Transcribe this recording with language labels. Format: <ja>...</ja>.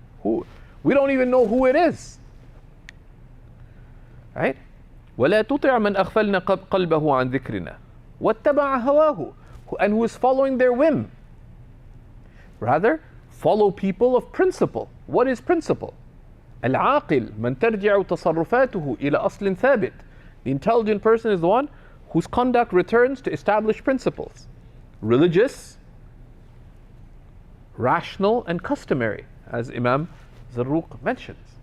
<en>We don't even know who it is. Right?</en> <ar>وَلَا تُطِعْ مَنْ أَغْفَلْنَا قَلْبَهُ عَنْ ذِكْرِنَا وَاتَّبَعَ هَوَاهُ.</ar> <en>And who is following their whim. Rather, follow people of principle. What is principle?</en> <ar>العاقل من ترجع تصرفاته إلى أصل ثابت.</ar> <en>The intelligent person is the one whose conduct returns to established principles. Religious, rational, and customary, as Imam Zarruq mentions.</en>